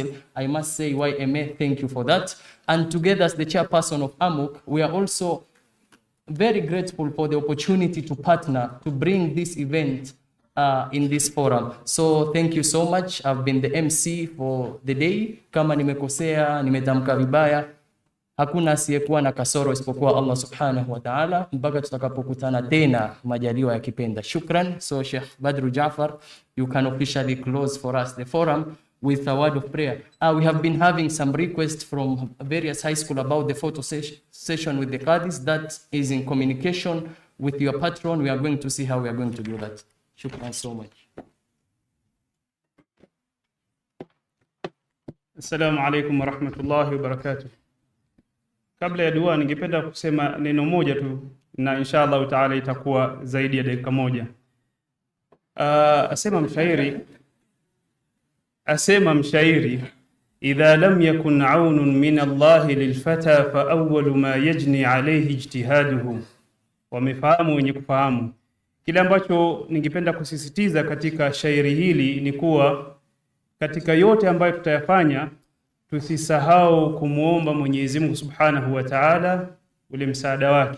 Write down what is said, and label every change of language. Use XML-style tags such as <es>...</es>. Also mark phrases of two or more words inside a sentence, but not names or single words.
<en>I must say, YMA, thank you for that. And together as the Chairperson of AMUC, we are also very grateful for the opportunity to partner to bring this event in this forum. So thank you so much. I've been the MC for the day.</en> <sw>Kama nimekosea, nimetamka vibaya, hakuna asiyekuwa na kasoro isipokuwa Allah</sw> <ar>سبحانه وتعالى,</ar> <sw>mpaka tutakapokutana tena majaliwa ya kipenda.</sw> <ar>Shukran.</ar> <en>So Sheikh Badru Ja'far, you can officially close for us the forum with a word of prayer. We have been having some requests from various high school about the photo session with the Kadhi'S. That is in communication with your patron. We are going to see how we are going to do that. Shukran so much.</en> <ar>السلام عليكم ورحمة الله وبركاته.</ar> <sw>Kabla ya dua, ningependa kusema neno moja tu, na</sw> <ar>إن شاء الله تعالى</ar> <sw>itakuwa zaidi ya dakika moja. Asema mshairi,</sw> <ar>إذا لم يكن عون من الله للفتى فأول ما يجني عليه اجتهاده.</ar> <sw>Wamefahamu wenye kufahamu. Kile ambacho ningependa kusisitiza katika shairi hili ni kuwa katika yote ambayo tutayafanya, tusisahau kumuomba Mwenyezi Mungu</sw> <ar>سبحانه وتعالى</ar> <sw>ule msaada wake.</sw>